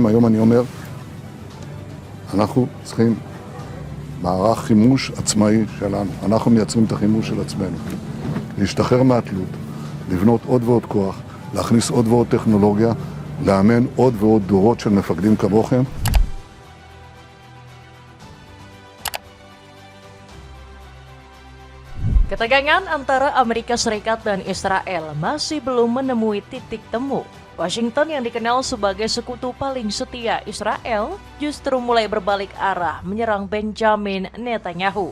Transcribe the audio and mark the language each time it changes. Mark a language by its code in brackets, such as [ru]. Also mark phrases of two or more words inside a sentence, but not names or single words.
[he] היום אני אומר, אנחנו צריכים מערך חימוש עצמאי שלנו. אנחנו מייצרים את החימוש של עצמנו. להשתחרר מהתלות, לבנות עוד ועוד כוח, להכניס עוד ועוד טכנולוגיה, לאמן עוד ועוד דורות של מפקדים כמוכם. [id] Ketegangan antara Amerika Serikat dan Israel masih belum menemui titik temu. Washington yang dikenal sebagai sekutu paling setia Israel justru mulai berbalik arah menyerang Benjamin Netanyahu.